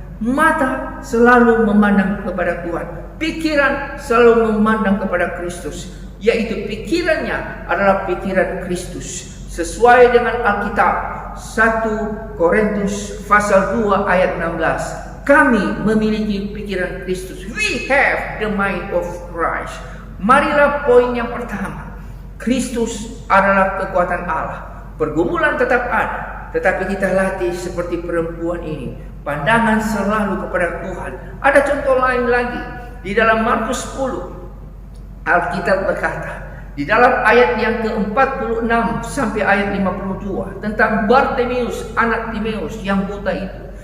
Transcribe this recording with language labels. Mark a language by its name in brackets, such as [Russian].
[Indonesian] Mata selalu memandang kepada Tuhan. Pikiran selalu memandang kepada Kristus. Yaitu pikirannya adalah pikiran Kristus. Sesuai dengan Alkitab 1 Korintus pasal 2 ayat 16. Kami memiliki pikiran Kristus. [English] We have the mind of Christ. [Indonesian] Marilah poin yang pertama. Kristus adalah kekuatan Allah. Pergumulan tetap ada, tetapi kita latih seperti perempuan ini. Pandangan selalu kepada Tuhan. Ada contoh lain lagi. Di dalam Markus 10, Alkitab berkata, di dalam ayat yang ke-46 sampai ayat 52, tentang Bartimeus, anak Timeus yang buta itu.